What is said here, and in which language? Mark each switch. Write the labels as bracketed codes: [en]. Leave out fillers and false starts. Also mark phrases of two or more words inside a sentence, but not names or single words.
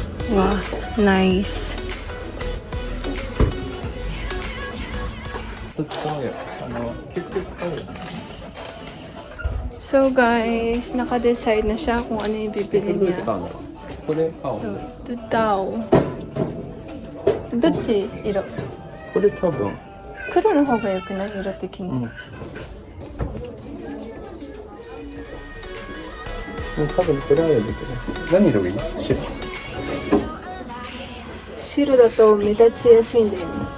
[en] Wow, nice. So guys, [tl] naka-decide na siya kung ano yung bibili niya. [ja] これ青 [tl] So, ito daw. [ja] どっち色？これ多分黒の方が良くない？色的に。多分これあるんだけど何色がいい？白白だと目立ちやすいんだよね。